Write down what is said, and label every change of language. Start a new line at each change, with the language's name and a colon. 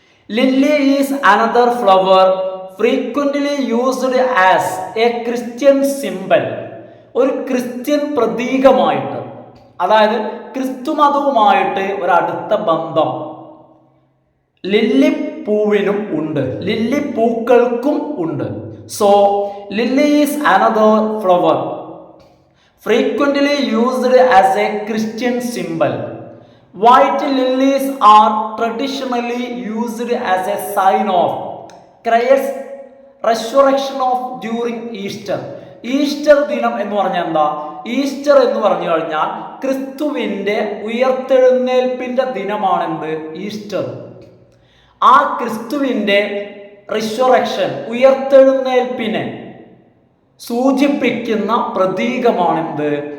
English: Lily is another flower frequently used as a Christian symbol.
Malayalam: ഒരു Christian പ്രതീകമായിട്ട്, അതായത് ക്രിസ്തുമതവുമായിട്ട് ഒരടുത്ത ബന്ധം lily പൂവിനും ഉണ്ട്, ലില്ലി പൂക്കൾക്കും ഉണ്ട്.
English: So lily is another flower frequently used as a Christian symbol. White lilies are traditionally used as a sign of Christ's resurrection of during Easter.
Malayalam: Easter ദിനം എന്ന് പറഞ്ഞാൽ എന്താ? Easter എന്ന് പറഞ്ഞു കഴിഞ്ഞാൽ ക്രിസ്തുവിന്റെ ഉയർത്തെഴുന്നേൽപ്പിന്റെ ദിനമാണെന്ത്? ഈസ്റ്റർ. ആ ക്രിസ്തുവിന്റെ റിസറക്ഷൻ, ഉയർത്തെഴുന്നേൽപ്പിനെ സൂചിപ്പിക്കുന്ന പ്രതീകമാണെന്ത്?